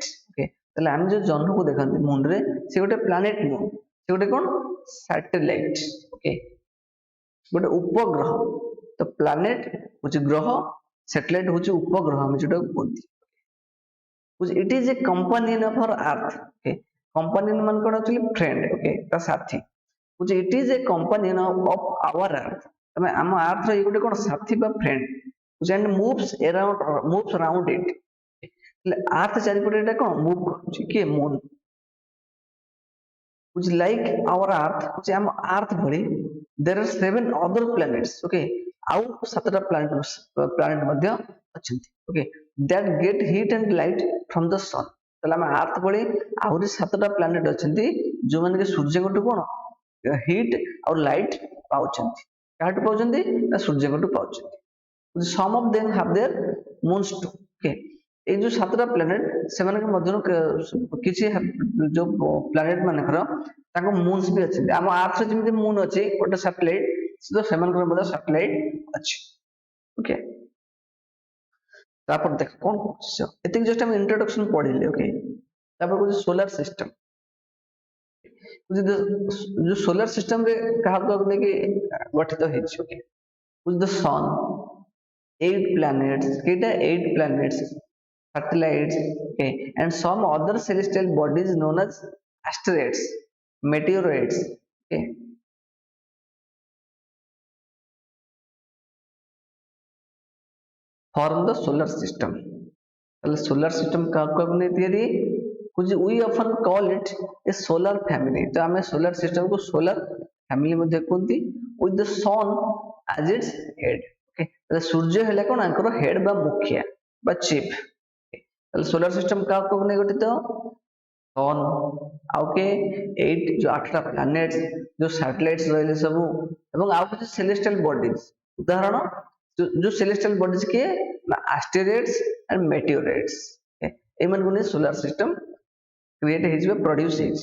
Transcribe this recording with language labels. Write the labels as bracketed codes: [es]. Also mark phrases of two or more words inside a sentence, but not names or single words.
[or] okay, ତାହେଲେ ଆମେ ଯୋଉ ଜହ୍ନକୁ ଦେଖନ୍ତି ମୁନ୍ ରେ, ସେ ଗୋଟେ ପ୍ଲାନେଟ ନୁହଁ, ସେ ଗୋଟେ କଣ, ସାଟେଲାଇଟ। ଓକେ, ଗୋଟେ ଉପଗ୍ରହ। ତ ପ୍ଲାନେଟ ହଉଛି ଗ୍ରହ, ସ୍ୟାଟେଲାଇଟ ହଉଛି ଉପଗ୍ରହ ଆମେ ଯୋଉଟା କୁହନ୍ତି। [en] It is a companion of our earth. [or] ଓକେ, କମ୍ପାନିଅନ ମାନେ କଣ, [en] actually friend, [or] ଓକେ, ତା ସାଥୀ। [en] It is a companion of our earth. [or] ତମେ ଆମ ଆର୍ଥ ର ଇଏ ଗୋଟେ କଣ, ସାଥୀ ବା ଫ୍ରେଣ୍ଡ, [en] and moves around it। [or] ହେଲେ ଆର୍ଥ ଚାରିପଟେ ଏଟା କଣ ମୁଭ୍ କରୁଛି, କିଏ, ମୁନ୍। [en] which like our earth, which [or] ଆମ earth ଭଳି [en] there are 7 other planets। [or] okay, ଆଉ 7ଟା planet ମଧ୍ୟ ଅଛନ୍ତି। [en] okay, that get heat and light from the sun। [or] ତାହେଲେ ଆମ earth ଭଳି ଆହୁରି 7ଟା planet ଅଛନ୍ତି ଯୋଉମାନେ କି ସୂର୍ଯ୍ୟଙ୍କଠୁ କଣ ହିଟ୍ ଆଉ ଲାଇଟ୍ ପାଉଛନ୍ତି। କାହାଠୁ ପାଉଛନ୍ତି ନା ସୂର୍ଯ୍ୟଙ୍କଠୁ ପାଉଛନ୍ତି। [en] some of them have their moons too। [or] okay, ଏଇ ଯୋଉ 7ଟା ପ୍ଲାନେଟ ସେମାନଙ୍କ ମଧ୍ୟରୁ କିଛି ଯୋଉ ପ୍ଲାନେଟ ମାନଙ୍କର ତାଙ୍କ ମୁନ୍ସ ବି ଅଛନ୍ତି। ଆମ ଆର୍ଥ ଯେମିତି ମୁନ୍ ଅଛି ଗୋଟେ ସାଟେଲାଇଟ, ସେମାନଙ୍କର ମଧ୍ୟ ସାଟେଲାଇଟ ଅଛି। ଓକେ, ତାପରେ ଦେଖ କଣ କହୁଛି, ଏତିକି ଜଷ୍ଟ ଆମେ ଇଣ୍ଟ୍ରୋଡକ୍ସନ ପଢିଲେ। ଓକେ, ତାପରେ କହୁଛି [en] solar system. [or] ଯୋଉ [en] solar system [or] ରେ କାହାକୁ ନେଇକି ଗଠିତ ହେଇଛି। ଓକେ, [en] the sun, 8 planets, କେଇଟା 8 planets, satellites, okay, and some other celestial bodies known as asteroids, meteoroids। okay, form the solar system। ତାହେଲେ solar system [or] କାହାକୁ ନେଇ ତିଆରି, କୁଛି [en] we often call it a solar family। [or] ତ ଆମେ [en] solar system [or] କୁ [en] solar family [or] ମଧ୍ୟ କୁହନ୍ତି, [en] with the sun as its head। [or] okay, ତାହେଲେ ସୂର୍ଯ୍ୟ ହେଲେ କଣ ଆଙ୍କର ହେଡ ବା ମୁଖିଆ ବା ଚିଫ। ତାହେଲେ solar system କାହାକୁ ନେଇ ଗଠିତ, सन, ଆଉ କେ 8 ଯୋଉ 8ଟା ପ୍ଲାନେଟ, ଯୋଉ ସାଟେଲାଇଟ୍ସ ରହିଲେ ସବୁ, ଏବଂ ଆଉ କିଛି [en] celestial bodies. [or] ଉଦାହରଣ ଯୋଉ [en] celestial bodies [or] କିଏ ନା [en] asteroids and meteoroids. [or] ଏମାନଙ୍କୁ ନେଇ [en] solar system [or] କ୍ରିଏଟ ହେଇଛି ବା ପ୍ରଡ୍ୟୁସ ହେଇଛି।